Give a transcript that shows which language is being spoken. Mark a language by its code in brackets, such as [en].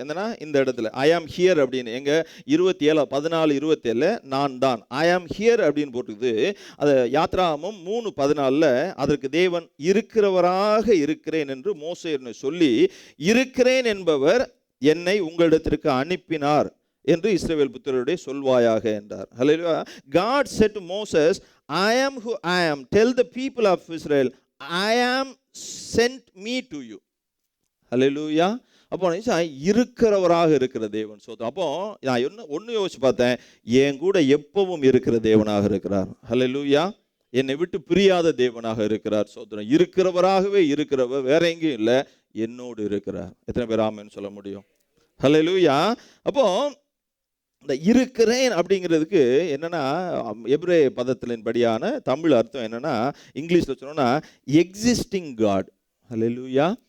[ta] என்னன்னா இந்த இடத்துல [en] I am here [ta] அப்படின்னு, எங்கள் 14:27 நான் தான் ஐ ஆம் ஹியர் அப்படின்னு போட்டிருக்குது. அது யாத்ராகமம் 3:14 அதற்கு தேவன் இருக்கிறவராக இருக்கிறேன் என்று மோசேன்னு சொல்லி, இருக்கிறேன் என்பவர் என்னை உங்களிடத்திற்கு அனுப்பினார் என்று இஸ்ரவேல் புத்திரருடைய சொல்வாயாக என்றார். ஹல்லேலூயா. [en] God said to Moses, I am who I am. Tell the people of Israel, I am sent me to you. [ta] ஹல்லேலூயா. அப்போ இருக்கிறவராக இருக்கிற தேவன். அப்போ நான் ஒன்று யோசிச்சு பார்த்தேன், என் கூட எப்பவும் இருக்கிற தேவனாக இருக்கிறார். ஹல்லேலூயா. என்னை விட்டு பிரியாத தேவனாக இருக்கிறார். சோதரம் இருக்கிறவராகவே இருக்கிறவர், வேற எங்கேயும் இல்லை, என்னோடு இருக்கிறார். எத்தனை பேர் ஆமென்னு சொல்ல முடியும்? ஹல்லேலூயா. அப்போ இந்த இருக்கிறேன் அப்படிங்கிறதுக்கு என்னன்னா, எபிரே பதத்தின் படியான தமிழ் அர்த்தம் என்னன்னா, இங்கிலீஷில் சொன்னோன்னா எக்ஸிஸ்டிங் காட். ஹல்லேலூயா.